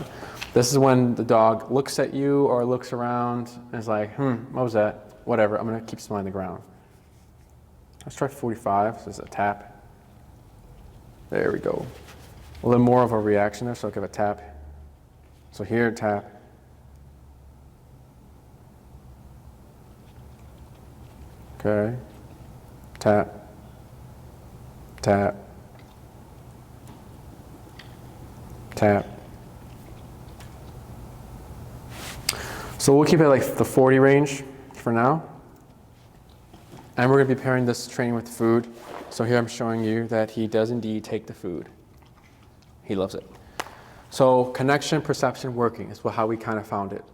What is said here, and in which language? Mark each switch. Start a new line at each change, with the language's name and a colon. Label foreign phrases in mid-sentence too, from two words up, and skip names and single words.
English: This is when the dog looks at you or looks around and is like, what was that? Whatever, I'm gonna keep smelling the ground. Let's try 45, so it's a tap. There we go. A little more of a reaction there, so I'll give a tap. So here, tap. Okay. Tap. Tap. Tap. So we'll keep it like the 40 range for now. And we're going to be pairing this training with food. So here I'm showing you that he does indeed take the food. He loves it. So connection, perception, working is how we kind of found it.